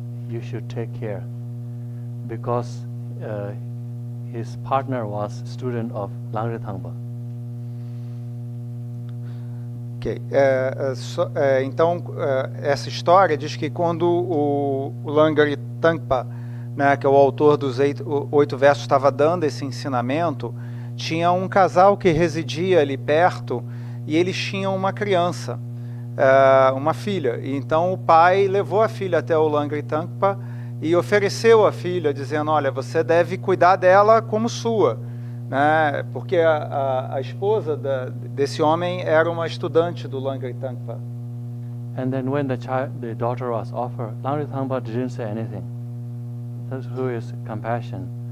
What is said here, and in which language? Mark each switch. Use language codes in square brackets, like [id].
[en] You should take care," because his partner was student of Langri Thangpa. Ok. [pt] Então, essa história diz que quando o Langri Thangpa, né, que é o autor dos 8 versos, estava dando esse ensinamento, tinha um casal que residia ali perto e eles tinham uma criança, uma filha. E então o pai levou a filha até o Langri Thangpa e ofereceu a filha, dizendo, olha, você deve cuidar dela como sua, né? Porque a esposa desse homem era uma estudante do Langri Thangpa. [en] And then when the daughter was offered, Langri Thangpa didn't say anything. That's who is compassion.